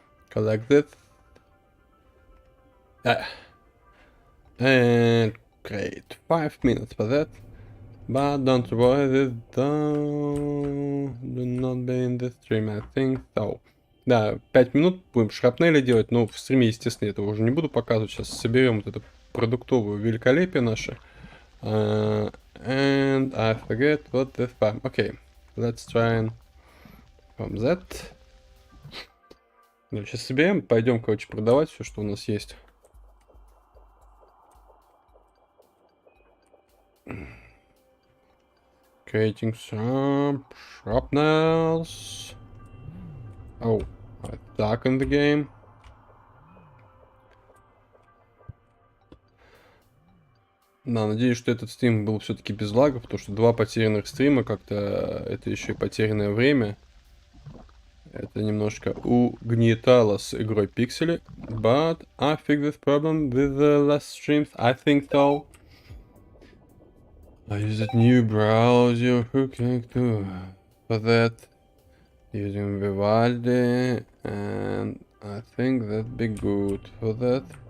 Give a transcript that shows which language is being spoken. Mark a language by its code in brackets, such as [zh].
[en] Collect it. And great. 5 minutes for that. But don't worry, do not be in the stream, I think so. [ru] Да, 5 минут будем шрапнели делать, но в стриме, естественно, этого уже не буду показывать. Сейчас соберем вот это продуктовое великолепие наше. [en] And I forget what the farm. Okay, let's try and from that. [ru] Сейчас соберем, пойдем, короче, продавать все, что у нас есть. [en] Creating some shrapnels. Oh, I stuck in the game. [ru] Да, надеюсь, что этот стрим был все-таки без лагов, потому что 2 потерянных стрима как-то это еще и потерянное время. Это немножко угнетало с игрой Pixely. [en] But I fixed this problem with the last streams. I think so. I use a new browser hooking to for that using Vivaldi, and I think that'd be good for that.